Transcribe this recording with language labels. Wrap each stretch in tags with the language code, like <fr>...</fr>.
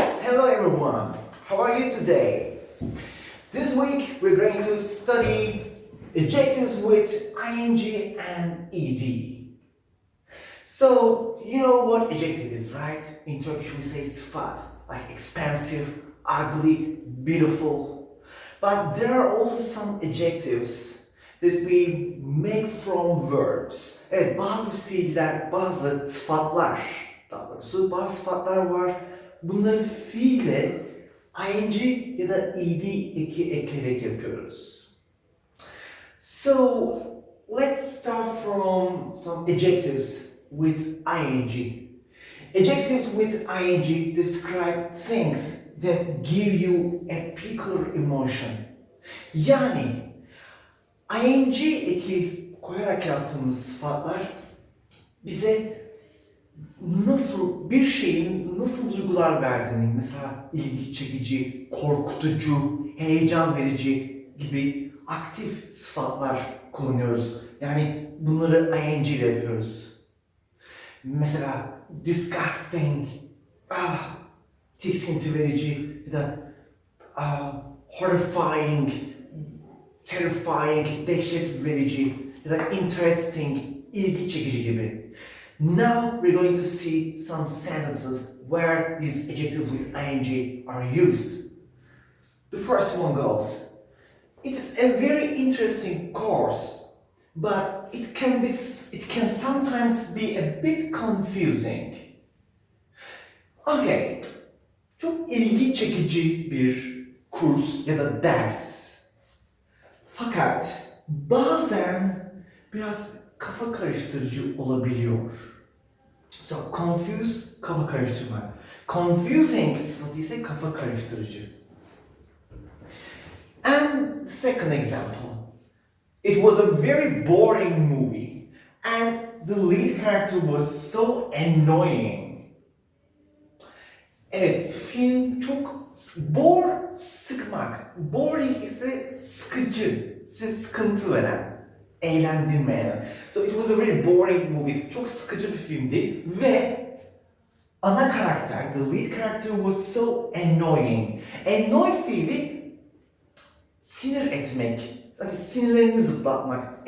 <en>Hello everyone, how are you today? This week we're going to study adjectives with ing and ed. So, you know what adjective is, right? In Turkish we say sıfat, like expensive, ugly, beautiful. But there are also some adjectives that we make from verbs.</en> <tr>Evet, bazı fiiller, bazı sıfatlar, daha doğrusu bazı sıfatlar var. Bunları fiile ing ya da ed eki ekleyerek yapıyoruz.</tr> <en>So, let's start from some adjectives with ing. Adjectives with ing describe things that give you a particular emotion.</en> <tr>Yani ing eki koyarak yaptığımız sıfatlar bize nasıl bir şeyin nasıl duygular verdiğini, mesela ilgi çekici, korkutucu, heyecan verici gibi aktif sıfatlar kullanıyoruz. Yani bunları ing ile yapıyoruz. Mesela disgusting, tiksinti verici ya da horrifying, terrifying, dehşet verici ya da interesting, ilgi çekici gibi.</tr> <en>Now we're going to see some sentences where these adjectives with ing are used. The first one goes, it is a very interesting course, but it can sometimes be a bit confusing.</en> <tr>Okay, çok ilgi çekici bir kurs ya da ders. Fakat bazen biraz kafa karıştırıcı olabiliyor. So, confuse, kafa karıştırmak. Confusing sıfatı ise kafa karıştırıcı.</tr> <en>And the second example. It was a very boring movie and the lead character was so annoying.</en> <tr>Evet, film çok sıkmak. Boring ise sıkıcı, size sıkıntı veren, eğlendirmeyen.</tr> <en>So it was a very boring movie.</en> <tr>Çok sıkıcı bir filmdi ve ana karakter,</tr> <en>the lead character was so annoying.</en> <tr>Annoy fiili sinir etmek, hani sinirlerini zıplatmak.</tr>